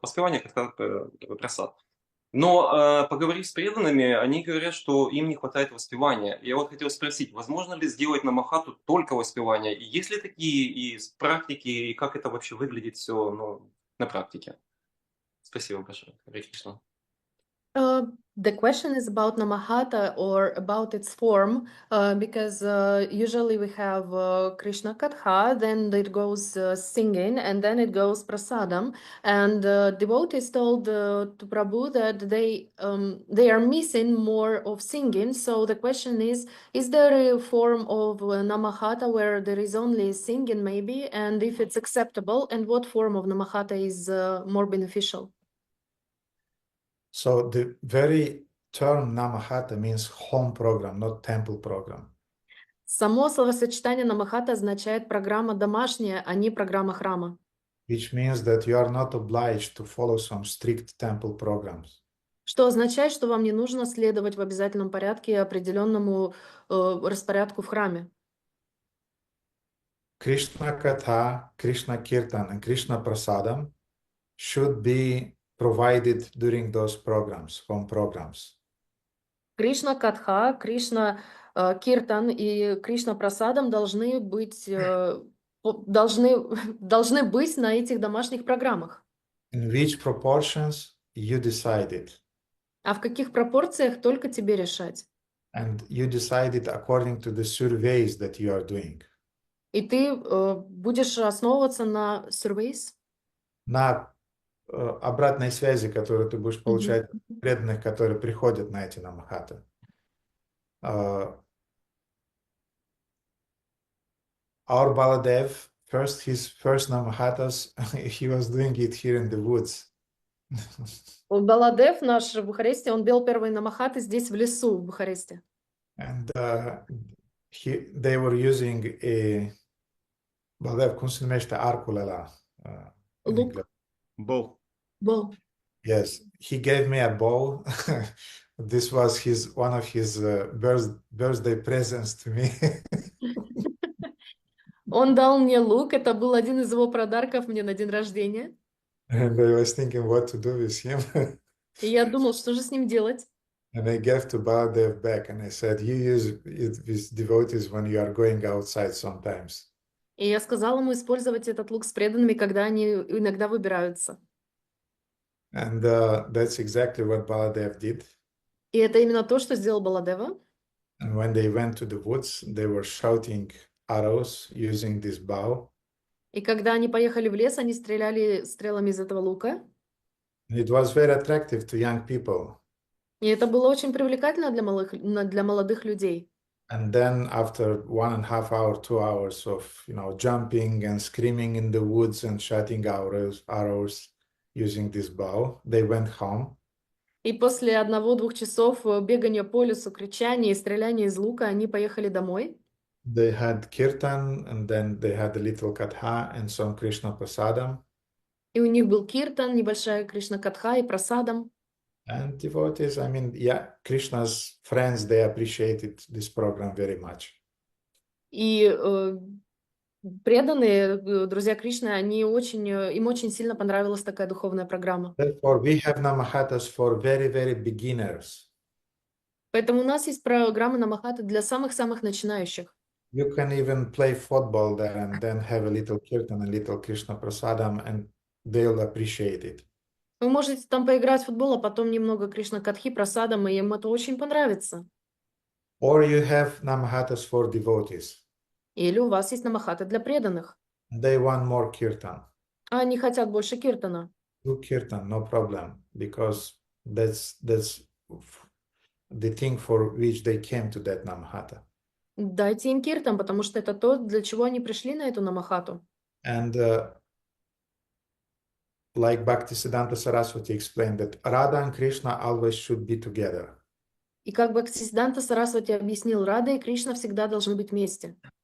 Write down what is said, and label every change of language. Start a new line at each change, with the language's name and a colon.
Russian: Воспевание, катха, прасад. Но поговорив с преданными, они говорят, что им не хватает воспевания. Я вот хотел спросить, возможно ли сделать намахату только воспевание? И есть ли такие из практики, и как это вообще выглядит все на практике? Спасибо большое. Харе Кришна.
English: The question is about Namahata or about its form, because usually we have Krishna Katha, then it goes singing, and then it goes prasadam. And devotees told to Prabhu that they are missing more of singing. So the question is there a form of Namahata where there is only singing, maybe, and if it's acceptable, and what form of Namahata is more beneficial? So the very term Namahata means home program, not temple program.
Russian: Само словосочетание намахата означает программа домашняя, а не программа храма.
English: Which means that you are not obliged to follow some strict temple programs.
Russian: Что означает, что вам не нужно следовать в обязательном порядке определенному распорядку в храме.
English: Krishna Katha, Krishna Kirtan, and Krishna Prasadam should be provided during those programs, home programs.
Russian: Кришна Катха, Кришна Киртан и Кришна Прасадам должны быть должны быть на этих домашних программах.
English: In which proportions you decide it.
Russian: А в каких пропорциях только тебе решать.
English: And you decide it according to the surveys that you are doing.
Russian: И ты будешь основываться на surveys. На обратной связи, которую ты будешь получать от преданных, которые приходят на эти намахаты.
English: Our Baladev, his first namahatas, he was doing it here in the woods.
Russian: Баладев наш в Бухаресте, он пел первые намахаты здесь в лесу в Бухаресте.
English: And they were using a Baladev,
Romanian: cum se numește arcul ăla?
Russian: Лук.
English: Bow. Bow. Yes, he gave me a bow. This was one of his birthday presents to me.
Russian: Он дал мне лук, это был один из его подарков мне на день рождения.
English: And I was thinking what to do with him.
Russian: И я думал, что же с ним делать.
English: And I gave to Baladev back, and I said, you use it with devotees when you are going outside sometimes.
Russian: И я сказала ему использовать этот лук с преданными, когда они иногда выбираются.
English: And that's exactly what Baladev did.
Russian: И это именно то, что сделал Баладева.
English: And when they went to the woods, they were shouting arrows using this bow.
Russian: И когда они поехали в лес, они стреляли стрелами из этого лука.
English: And it was very attractive to young people.
Russian: И это было очень привлекательно для молодых людей.
English: And then after 1.5 hours, 2 hours of jumping and screaming in the woods and shooting arrows using this bow, they went home.
Russian: И после 1-2 часов бегания по лесу, кричания и стреляния из лука, они поехали домой.
English: They had kirtan, and then they had a little katha and some Krishna prasadam.
Russian: И у них был киртан, небольшая Кришна Катха и прасадам.
English: And devotees, Krishna's friends, they appreciated this program very much.
Russian: И преданные, друзья Кришны, им очень сильно понравилась такая духовная программа.
English: Therefore, we have namahatas for very, very beginners.
Russian: Поэтому у нас есть программы намахаты для самых-самых начинающих.
English: You can even play football there and then have a little kirtan, a little Krishna prasadam, and they'll appreciate it.
Russian: Вы можете там поиграть в футбол, а потом немного Кришна Катхи, прасадам, и им это очень понравится.
English: Or you have namahatas for devotees.
Russian: Или у вас есть намахаты для преданных.
English: They want more kirtan.
Russian: А они хотят больше киртана.
English: Do kirtan, no problem, because that's the thing for which they came to that namahata.
Russian: Дайте им киртан, потому что это то, для чего они пришли на эту намахату.
English: And like Bhaktisiddhanta Saraswati explained, that Radha and Krishna always should be together.
Russian: И как Бхактисиддханта Сарасвати объяснил, Рада и Кришна всегда должны быть вместе.